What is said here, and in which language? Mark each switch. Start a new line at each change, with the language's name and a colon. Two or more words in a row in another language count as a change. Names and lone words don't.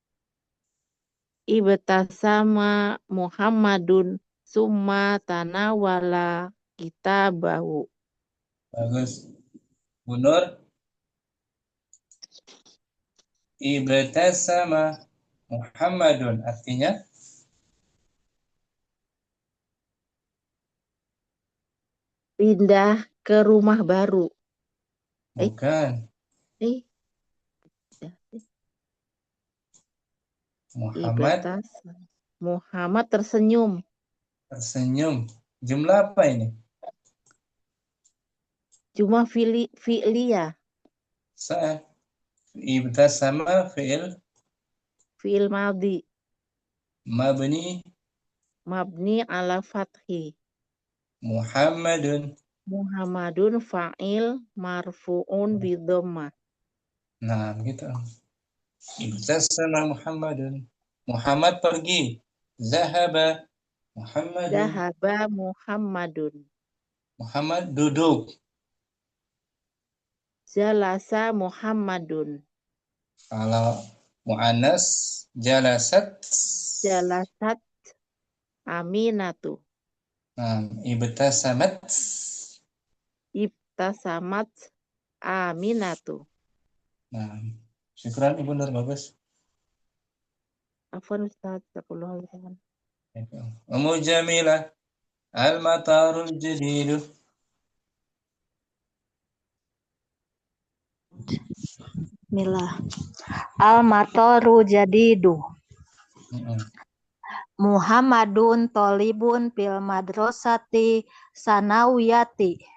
Arabic: ابتسم محمدٌ ثم تناول كتابه.
Indonesian: Bagus. Bu Nur,
Arabic: ابتسم محمدٌ
Indonesian: artinya Pindah ke rumah baru. bukan Muhammad Muhammad tersenyum. tersenyum. Jumlah apa ini?
Arabic: جملة فعلية. ساعة. ابتسم فعل ماضٍ. mabni مبني على الفتح. Muhammadun. محمدٌ فاعل مرفوعٌ بالضمة.
Indonesian: Nah, begitu.
Arabic: ابتسم محمدٌ.
Indonesian: Muhammad pergi.
Arabic: ذهب محمدٌ. ذهب محمدٌ.
Indonesian: Muhammad duduk.
Arabic: جلس محمدٌ.
Indonesian: Kalau
Arabic: مؤنث جلست. جلست آمنةُ.
Indonesian: Nah, ibtasamat.
Arabic: ابتسمت آمنةُ.
Indonesian: Nah, syukran Ibu Nur, bagus.
Arabic: عفوًا أستاذ، جزاك الله خيرًا. أم جميلة، المطر الجديد. Bismillah. المطر جديد. محمدٌ طالبٌ في المدرسة الثانوية.